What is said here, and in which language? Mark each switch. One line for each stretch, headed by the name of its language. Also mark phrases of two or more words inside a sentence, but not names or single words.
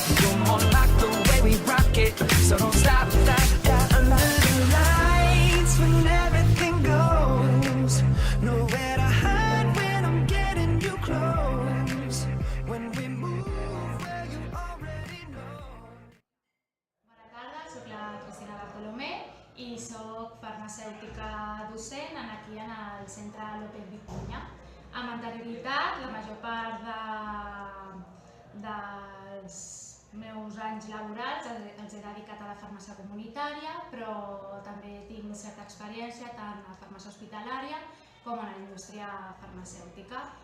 English: You're more like the way we rock it, so don't stop, stop, stop. Under the lights when everything goes, nowhere to hide when I'm getting you close. When we move where you already know.
Catalan: Bona tarda, soc la Cristina Bartolomé i soc farmacèutica docent aquí en el Centre López Vicuña. Amb anterioritat, la major part dels meus anys laborals els he dedicat a la farmàcia comunitària, però també tinc certa experiència tant a la farmàcia hospitalària com a la indústria farmacèutica.